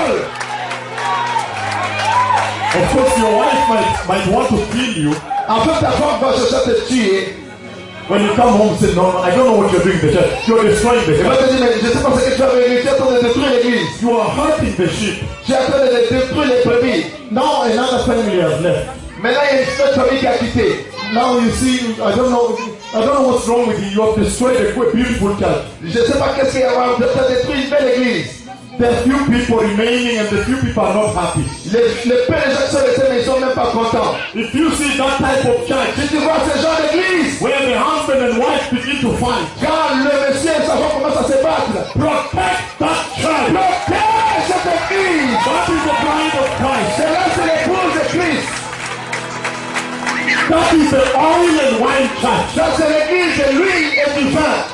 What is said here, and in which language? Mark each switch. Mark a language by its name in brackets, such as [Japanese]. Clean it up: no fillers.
[English] Of course, your wife might want to kill you. [French] After ta femme va chercher te tuer. [English] When you come home, say, no, I don't know what you're doing, Bishop. You're destroying the sheep. [French] Je sais pas ce que tu as fait, mais tu es en train de détruire l'église. [English] You are hurting the sheep. [French] Tu es en train de détruire les brebis. [English] Now another family has left. [French] Maintenant, il y a une autre famille qui a quitté. [English] Now you see, I don't know what's wrong with you. You have destroyed a beautiful church. [French] Je sais pas qu'est-ce qu'il y a, mais tu as détruit une belle église. [English] The few people remaining and the few people are not happy. [French] Les peu de gens sont restés, mais ils sont même pas contents. [English] If you see that type of church, [French] si tu vois ce genre d'église, [English] where the husband and wife begin to fight, [French] quand le monsieur et sa femme commencent à se battre, [English] protect that church. [French] Protège cette église. [English] That is the bride of Christ. [French] C'est là, c'est l'épouse de Christ. [English] That is the oil and wine church. [French] Ça c'est l'église de l'huile et du vin.